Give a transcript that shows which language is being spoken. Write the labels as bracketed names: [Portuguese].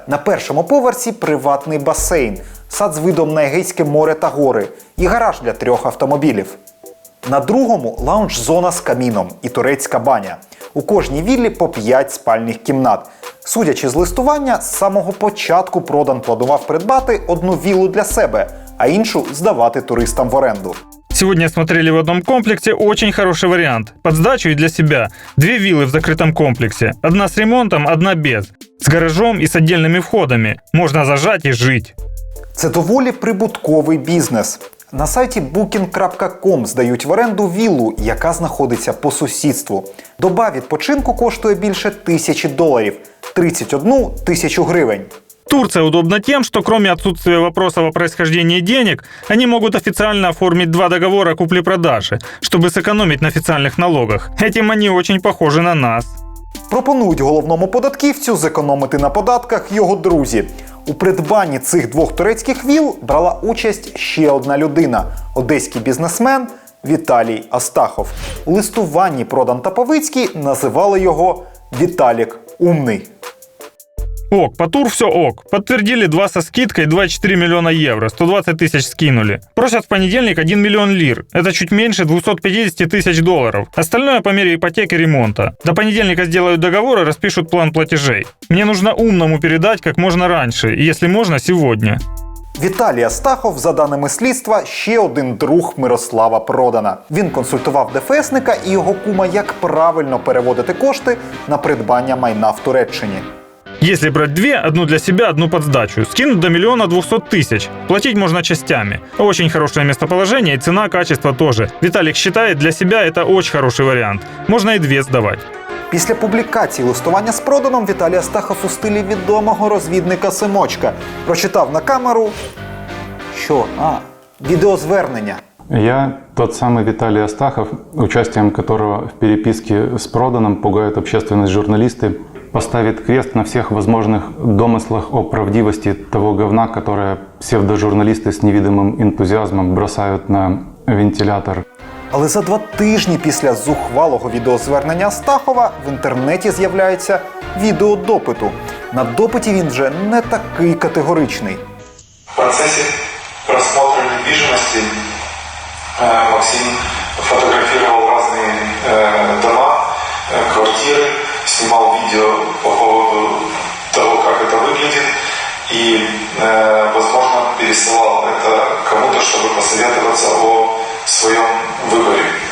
[Ukrainian] На першому поверсі приватний басейн, сад з видом на Егейське море та гори і гараж для 3 автомобілів. На другому – лаунж-зона з каміном і турецька баня. У кожній віллі по 5 спальних кімнат. Судячи з листування, з самого початку Продан планував придбати одну віллу для себе, а іншу здавати туристам в оренду. [Russian] Сегодня смотрели в одном комплексе очень хороший вариант. Под сдачу и для себя. 2 виллы в закрытом комплексе. Одна с ремонтом, одна без. С гаражом и с отдельными входами. Можно зажать и жить. [Ukrainian] Це доволі прибутковий бізнес. На сайті booking.com здають в оренду віллу, яка знаходиться по сусідству. Доба відпочинку коштує більше $1000 – 31 тисячу гривень. [Russian] Турция удобна тем, что кроме отсутствия вопросов о происхождении денег, они могут официально оформить 2 договора купли-продажи, чтобы сэкономить на официальных налогах. Этим они очень похожи на нас. [Ukrainian] Пропонують головному податківцю зекономити на податках його друзі. У придбанні цих 2 турецьких віл брала участь ще одна людина – одеський бізнесмен Віталій Астахов. У листуванні Продан та Павицький називали його «Віталік Умний». [Russian] Ок, по тур все ок. Подтвердили 2 со скидкой, 2,4 миллиона евро, 120 тысяч скинули. Просят в понедельник 1 миллион лир. Это чуть меньше 250 тысяч долларов. Остальное по мере ипотеки и ремонта. До понедельника сделают договор и распишут план платежей. Мне нужно умному передать как можно раньше, и если можно, сегодня. [Ukrainian] Віталій Астахов, за даними слідства, ще один друг Мирослава Продана. Він консультував ДФСника і його кума, як правильно переводити кошти на придбання майна в Туреччині. [Russian] Если брать 2, одну для себя, одну под сдачу, скинут до 1 200 000. Платить можно частями. Очень хорошее местоположение и цена, качество тоже. Виталик считает, для себя это очень хороший вариант. Можно и 2 сдавать. [Ukrainian] Після публікації листування з Проданом Віталій Астахов у стилі відомого розвідника Семочка прочитав на камеру, що? Відеозвернення. [Russian] Я тот самый Виталий Астахов, участием которого в переписке с Проданом пугают общественность журналисты, поставит крест на всех возможных домыслах о правдивости того говна, которое псевдожурналисты с невидимым энтузиазмом бросают на вентилятор. [Ukrainian] Але за 2 тижні після зухвалого відеозвернення Астахова в інтернеті з'являється відео допиту. На допиті він вже не такий категоричний. [Russian] В процессе просмотра недвижимости Максим фотографировал разные дома, квартиры, снимал видео по поводу того, как это выглядит, и, возможно, пересылал это кому-то, чтобы посоветоваться о своем выборе.